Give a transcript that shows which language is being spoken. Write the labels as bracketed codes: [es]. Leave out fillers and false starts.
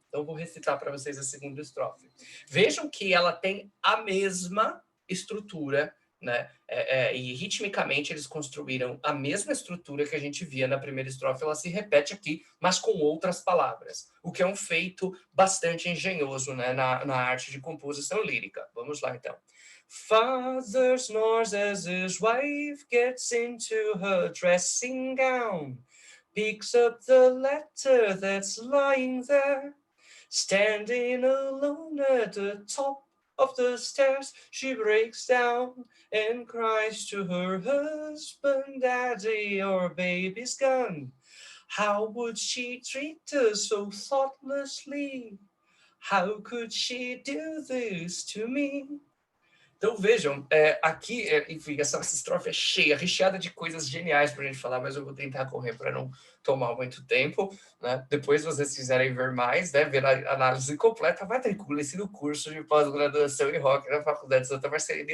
[pt] Então, vou recitar para vocês a segunda estrofe. Vejam que ela tem a mesma estrutura, né? E ritmicamente eles construíram a mesma estrutura que a gente via na primeira estrofe, ela se repete aqui, mas com outras palavras, o que é um feito bastante engenhoso, né, na arte de composição lírica. Vamos lá, então. [en] Father snores as his wife gets into her dressing gown, picks up the letter that's lying there, standing alone at the top of the stairs, she breaks down and cries to her husband, Daddy, our baby's gone. How would she treat us so thoughtlessly? How could she do this to me? [pt] Então, vejam, aqui, enfim, essa estrofe é cheia, recheada de coisas geniais para a gente falar, mas eu vou tentar correr para não tomar muito tempo, né? Depois, se vocês quiserem ver mais, né, ver a análise completa, matricule-se no curso de pós-graduação em rock na Faculdade de Santa Marcelina.